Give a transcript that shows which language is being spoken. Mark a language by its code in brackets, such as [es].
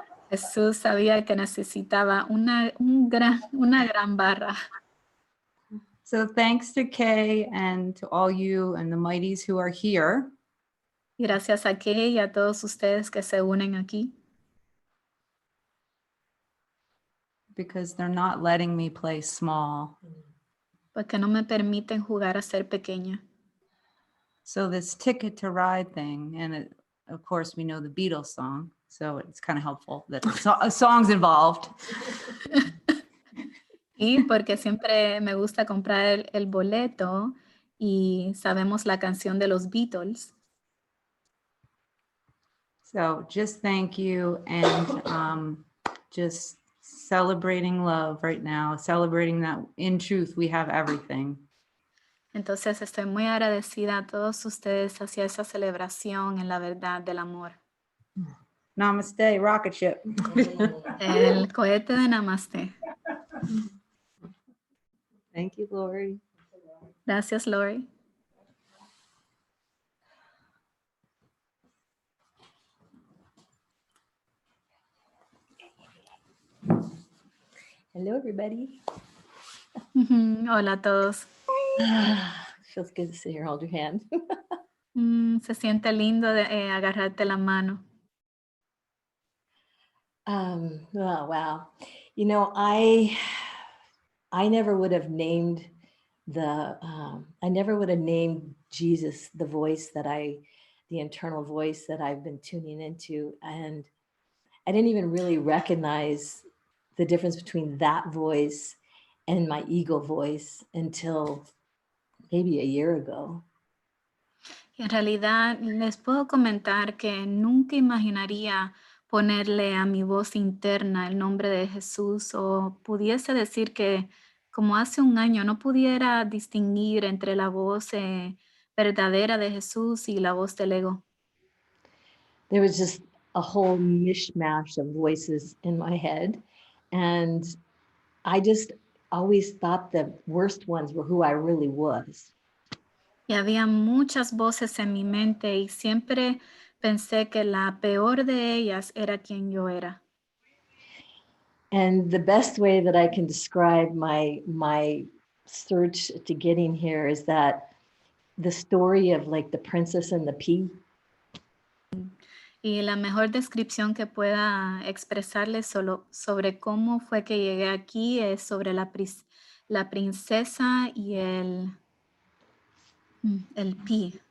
[es] Jesús sabía que necesitaba una gran barra. [en] So thanks to Kay and to all you and the mighties who are here. [es] Y gracias a Kay y a todos ustedes que se unen aquí, [en] Because they're not letting me play small. [es] porque no me permiten jugar a ser pequeña. [en] So this Ticket to Ride thing, and of course we know the Beatles song, so it's kind of helpful that a song's involved. [es] Y porque siempre me gusta comprar el boleto y sabemos la canción de los Beatles. [en] So just thank you, and just celebrating love right now, celebrating that in truth we have everything. [es] Entonces estoy muy agradecida a todos ustedes hacia esa celebración en la verdad del amor. [en] Namaste, rocket ship. [es] El cohete de Namaste. [en] Thank you, Lori. [es] Gracias, Lori. [en] Hello, everybody. [es] Hola a todos. [en] Feels good to sit here, hold your hand. [es] Se siente lindo agarrarte la mano. [en] Oh, wow. You know, I never would have named Jesus the voice the internal voice that I've been tuning into. And I didn't even really recognize the difference between that voice and my ego voice until maybe a year ago. [es] Y en realidad les puedo comentar que nunca imaginaría ponerle a mi voz interna el nombre de Jesús, o pudiese decir que como hace un año no pudiera distinguir entre la voz verdadera de Jesús y la voz del ego. [en] There was just a whole mishmash of voices in my head. And I just always thought the worst ones were who I really was. [es] Y había muchas voces en mi mente y siempre pensé que la peor de ellas era quien yo era. [en] And the best way that I can describe my search to getting here is that the story of like the princess and the pea. [es] Y la mejor descripción que pueda expresarles sobre cómo fue que llegué aquí es sobre la princesa y el pea.